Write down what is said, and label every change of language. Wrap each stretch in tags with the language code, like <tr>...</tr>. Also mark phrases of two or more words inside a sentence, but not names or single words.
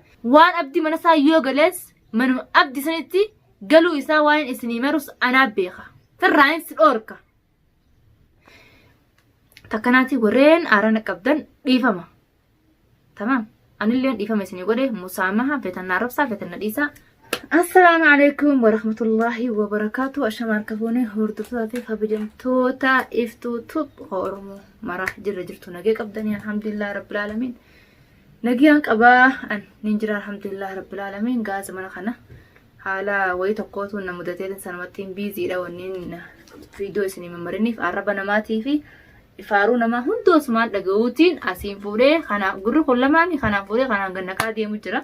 <om>Waan abdii mana isaa yoo galees manuma abdi sanitti galuu isaa waan isinii marus anaa beeka. Firraan si dhoorka. Takkanaati warreen aarana qabdan dhiifama. Tamam. Anillee dhiifama isinii godhe musaamaha fetan arabsaa fetan nadhiisaa.</om> <ar>السلام عليكم ورحمة الله وبركاته.</ar> <om>Ashamaan kafoonee hordoftoota fi kabajamtoota iftuutu Oromoo mara jirtu nagee qabdanii</om> <ar>الحمد لله رب العالمين.</ar> <om>Nagiyan qabaa an ninjira</om> <ar>الحمد لله رب العالمين.</ar> <om>Gaasa mana kana haala wayii tokkootu na mudateetin sanumattiin biiziidha wanniin viidiyoo isinii mammariniif arraba namaatii fi ifaaruu namaa hundoosmaan dhaga'uutiin asiin fuudhee kana gurri kun lamaanii kanaan fuudhee kanaan gannaqaa deemu jira.</om>